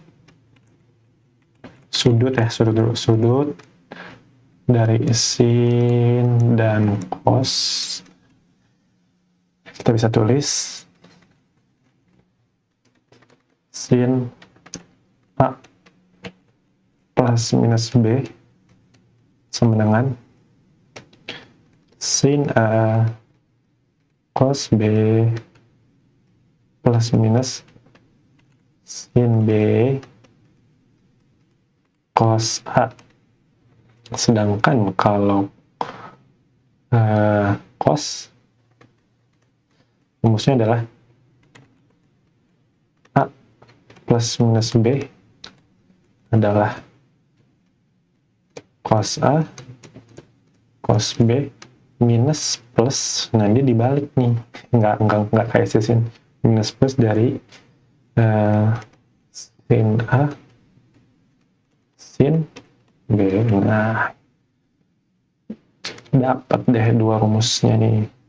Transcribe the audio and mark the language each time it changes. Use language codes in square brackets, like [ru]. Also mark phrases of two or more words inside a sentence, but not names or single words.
[id] sudut dari sin dan cos, kita bisa tulis sin A plus minus B sama dengan sin A cos B plus minus sin B cos A. Sedangkan kalau cos, rumusnya adalah A plus minus B adalah cos A cos B minus plus, nah dia dibalik nih, nggak kayak sin, minus plus dari sin A sin B. Nah, dapat deh dua rumusnya nih.